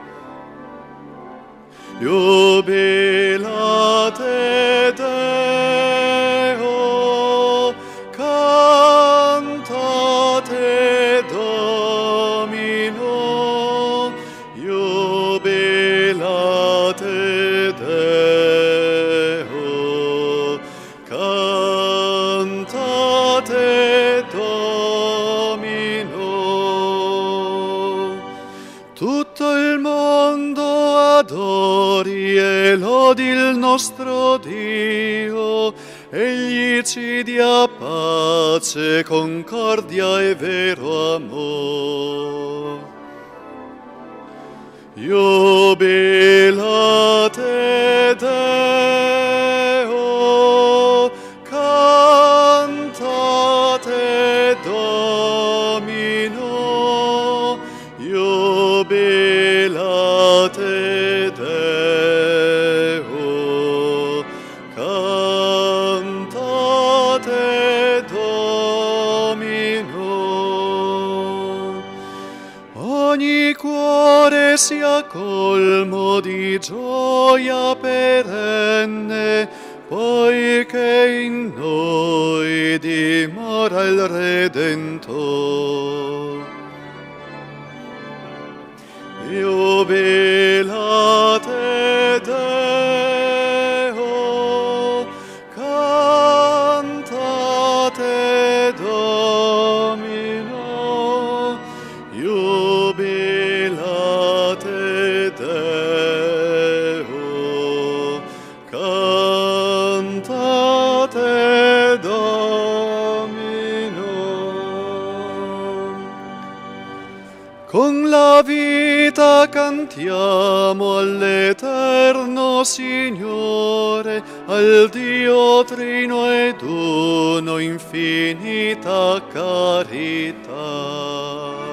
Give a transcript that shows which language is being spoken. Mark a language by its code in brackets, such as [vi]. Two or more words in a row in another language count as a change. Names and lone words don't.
[la] Jubilate Deo, cantate Domino, jubilate Deo, cantate Domino. [it] Tutto il mondo adori e lodi il nostro Dio, egli ci dia pace, concordia e vero amor. [la] Jubilate Deo, cantate Domino, jubilate Deo, cantate Domino. [it] Ogni cuore sia colmo di gioia perenne, poiché in noi dimora il Redentor. [la] Jubilate Deo, cantate Domino, jubilate Deo, cantate Domino. [it] Con la vita cantiamo all'eterno Signore, al Dio Trino ed Uno, infinita carità.